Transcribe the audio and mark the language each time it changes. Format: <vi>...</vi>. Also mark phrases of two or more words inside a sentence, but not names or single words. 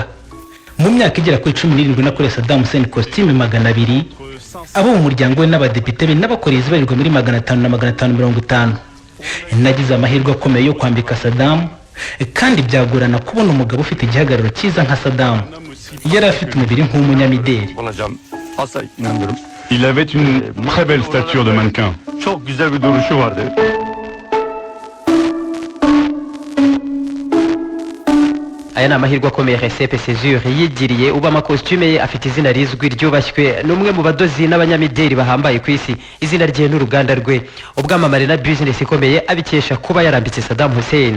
<rw>Mu myaka igera kuri 17 nakoreye Saddam Hussein costume 200, abo mu muryango we n'abadepite be n'abakoreye izibarirwa muri 500 na 550. Nagize amahirwe akomeye yo kwambika Saddam kandi byagorana kubona umugabo ufite igihagararo cyiza nka Saddam. Yari afite umubiri nk'umunyamideli.</rw> <fr>Il avait une très belle stature de mannequin.</fr> <rw>Aya ni amahirwe akomeye Recep Sezer yigiriye uba amakostume ye afite izina rizwi ryubashywe n'umwe mu badozi n'abanyamideli bahambaye ku isi. Izina rye n'uruganda rwe ubwamamare na business ikomeye abikesha kuba yarambitse Saddam Hussein.</rw>